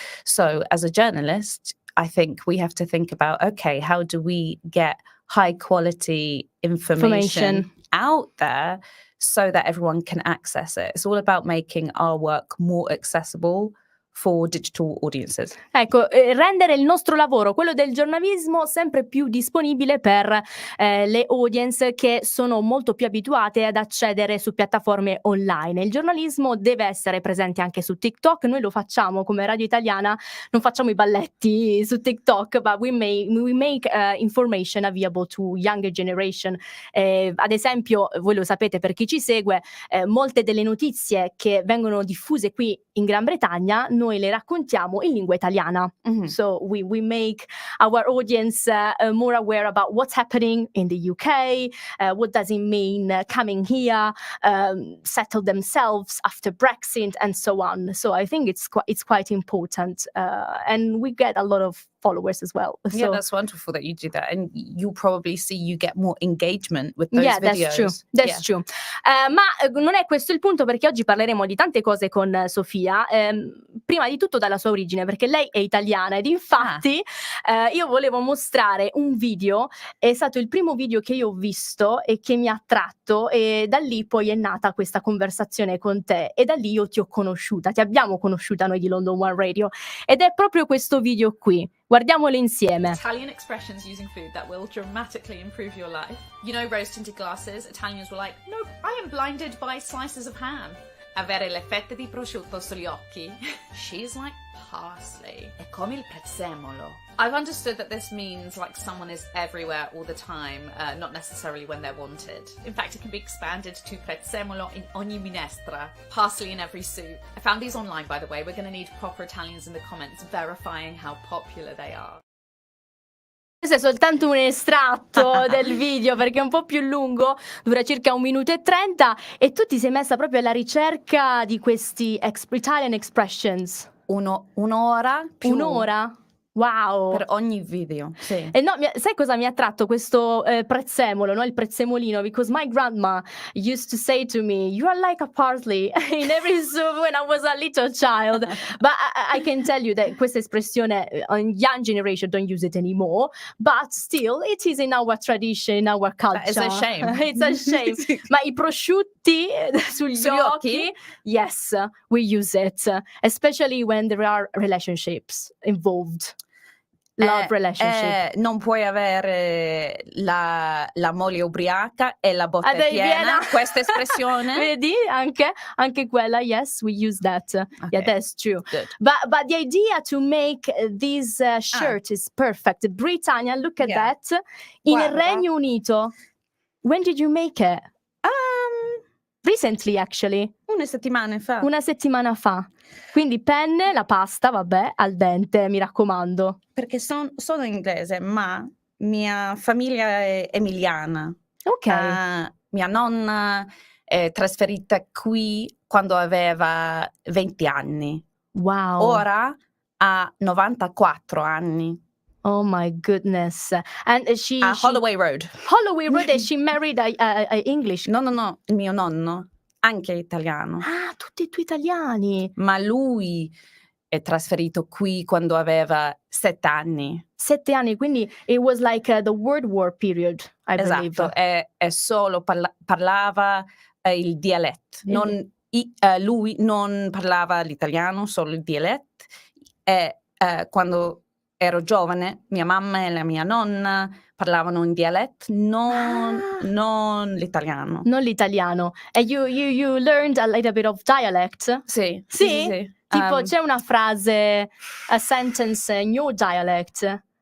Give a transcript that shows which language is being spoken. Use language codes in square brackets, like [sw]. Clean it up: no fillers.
[en] So as a journalist, I think we have to think about, okay, how do we get high quality information out there so that everyone can access it? It's all about making our work more accessible for digital audiences. [it] Ecco, rendere il nostro lavoro, quello del giornalismo, sempre più disponibile per le audience che sono molto più abituate ad accedere su piattaforme online. Il giornalismo deve essere presente anche su TikTok. Noi lo facciamo come Radio Italiana, non facciamo i balletti su TikTok, [en] but we make information available to younger generation. [it] Ad esempio, voi lo sapete per chi ci segue, molte delle notizie che vengono diffuse qui in Gran Bretagna noi le raccontiamo in lingua italiana. Mhm. [en] So we make our audience more aware about what's happening in the UK, what does it mean coming here, settle themselves after Brexit and so on. So I think it's quite important, and we get a lot of followers as well. Yeah, So, that's wonderful that you do that, and you'll probably see you get more engagement with those videos. That's true. [it] Ma non è questo il punto, perché oggi parleremo di tante cose con Sofia. Prima di tutto dalla sua origine, perché lei è italiana ed infatti io volevo mostrare un video, è stato il primo video che io ho visto e che mi ha attratto, e da lì poi è nata questa conversazione con te e da lì io ti ho conosciuta, ti abbiamo conosciuta noi di London One Radio, ed è proprio questo video qui. Guardiamolo insieme. [en] Italian expressions using food that will dramatically improve your life. You know, rose tinted glasses? Italians were like, no, I am blinded by slices of ham. [it] Avere le fette di prosciutto sugli occhi. [en] She's like parsley. [it] È come il prezzemolo. [en] I've understood that this means like someone is everywhere all the time, not necessarily when they're wanted. In fact, it can be expanded to [it] prezzemolo in ogni minestra, [en] parsley in every soup. I found these online, by the way. We're going to need proper Italians in the comments verifying how popular they are. [it] Questo è soltanto un estratto del video, perché è un po' più lungo, dura circa 1 minuto e 30, e tu ti sei messa proprio alla ricerca di questi Italian expressions. Un'ora più. Un'ora? Wow! Per ogni video, sì. E no, sai cosa mi ha attratto questo prezzemolo, no? Il prezzemolino, [en] because my grandma used to say to me, "You are like a parsley" in every soup when I was a little child. But I can tell you that [it] questa espressione [en] on young generation don't use it anymore, but still it is in our tradition, in our culture. It's a shame. It's a shame. [it] Ma i prosciutti sugli occhi, occhi? [en] yes, we use it, especially when there are relationships involved. Love relationship. [it] Non puoi avere la moglie ubriaca e la botte Dai, piena. piena. Questa espressione. Vedi? Anche quella, [en] yes, we use that. Yeah, Okay, that's true. good. But the idea to make this shirt is perfect. Britannia, look at Yeah. that. In [it] Guarda. Regno Unito. [en] When did you make it? Recently, actually. [it] Una settimana fa. Una settimana fa. Quindi penne, la pasta, vabbè, al dente, mi raccomando. Perché sono inglese, ma mia famiglia è emiliana. Ok. Mia nonna è trasferita qui quando aveva 20 anni. Wow. Ora ha 94 anni. [en] Oh my goodness. And she Holloway Road. Holloway Road, and she married a English. [it] No, il mio nonno, anche italiano. Ah, tutti e due italiani. Ma lui è trasferito qui quando aveva 7 anni. 7 anni, quindi [en] it was like the World War period, I believe. [it] Esatto, e solo parlava il dialetto. Lui non parlava l'italiano, solo il dialetto. E quando ero giovane, mia mamma e la mia nonna parlavano in dialetto, non l'italiano. Non l'italiano. [en] And you learned a little bit of dialect? [it] Sì. Tipo c'è una frase, [en] a sentence in your dialect?